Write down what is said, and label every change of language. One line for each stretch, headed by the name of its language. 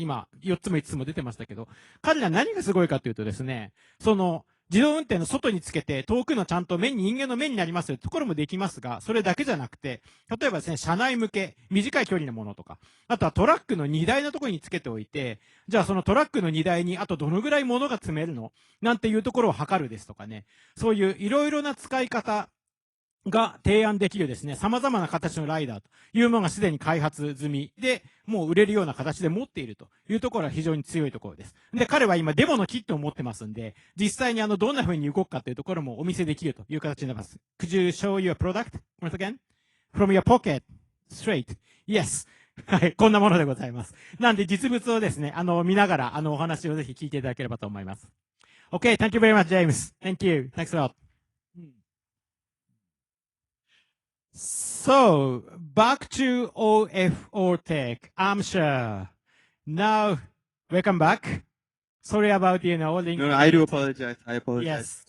Japanese: 今、4つも5つも出てましたけど、彼ら何がすごいかというとですね、自動運転の外につけて、遠くのちゃんと人間の目になりますよというところもできますが、それだけじゃなくて、例えばですね、車内向け、短い距離のものとか、あとはトラックの荷台のところにつけておいて、じゃあそのトラックの荷台にあとどのぐらい物が積めるのなんていうところを測るですとかね、そういういろいろな使い方が提案できるですね、様々な形のライダーというものがすでに開発済みで、もう売れるような形で持っているというところは非常に強いところです。で、彼は今デモのキットを持ってますんで、実際にどんな風に動くかというところもお見せできるという形になります。
English: Could you show your product once again? From your pocket. Straight. Yes.
Japanese: はい、こんなものでございます。なんで実物をですね、見ながら、お話をぜひ聞いていただければと思います。
English: Okay, thank you very much, James. Thank you. Thanks a lot. So, back to OFO Tech, I'm sure. Now, welcome back. Sorry about, all the... No, I do apologize. I apologize.